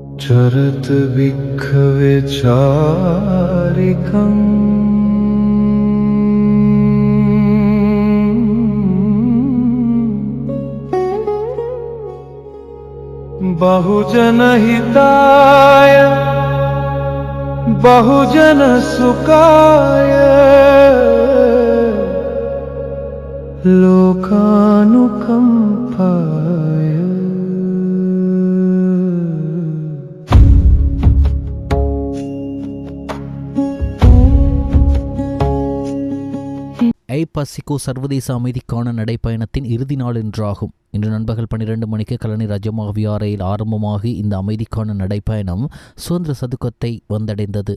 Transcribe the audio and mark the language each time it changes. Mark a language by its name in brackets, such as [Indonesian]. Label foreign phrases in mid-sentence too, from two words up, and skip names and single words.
[Pali] चरत विख्वे चारिकम् बहुजन हिताय बहुजन सुखाय लोकानुकंपाय। [Tamil] ஐபசிகோ சர்வதேச அமைதிக்கான நடைப்பயணத்தின் இறுதி நாள் என்றாகும். இன்று நண்பகல் 12 மணிக்கு கலனி ரஜமா வியாரையில் ஆரம்பமாகி இந்த அமைதிக்கான நடைப்பயணம் சுதந்திர சதுக்கத்தை வந்தடைந்தது.